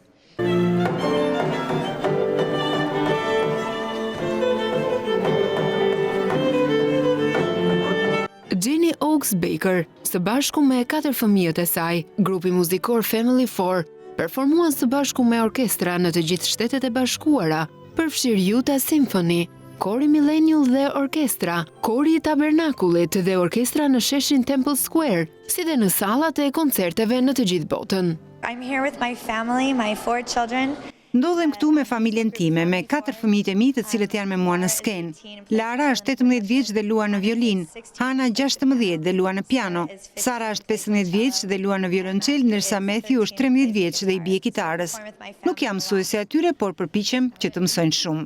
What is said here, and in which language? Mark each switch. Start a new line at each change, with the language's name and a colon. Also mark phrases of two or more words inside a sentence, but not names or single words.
Albanian: Jenny Oaks Baker, së bashku me 4 fëmijët e saj, grupi muzikor Family 4, performuan së bashku me orkestra në të gjithë Shtetet e Bashkuara, përfshirë Utah Symphony, Kori Millennial dhe orkestra, Kori i Tabernakullit dhe orkestra në sheshin Temple Square, si dhe në sallat e koncerteve në të gjithë botën.
English: I'm here with my family, my 4 children.
Albanian: Ndodhem këtu me familjen time, me 4 fëmijët e mi të cilët janë me mua në skenë. Lara është 18 vjeç dhe luan në violin, Hana 16 dhe luan në piano, Sara është 15 vjeç dhe luan në violonçel, ndërsa Matthew është 13 vjeç dhe i bie kitarës. Nuk jam mësuesi atyre, por përpiqem që të mësojnë shumë.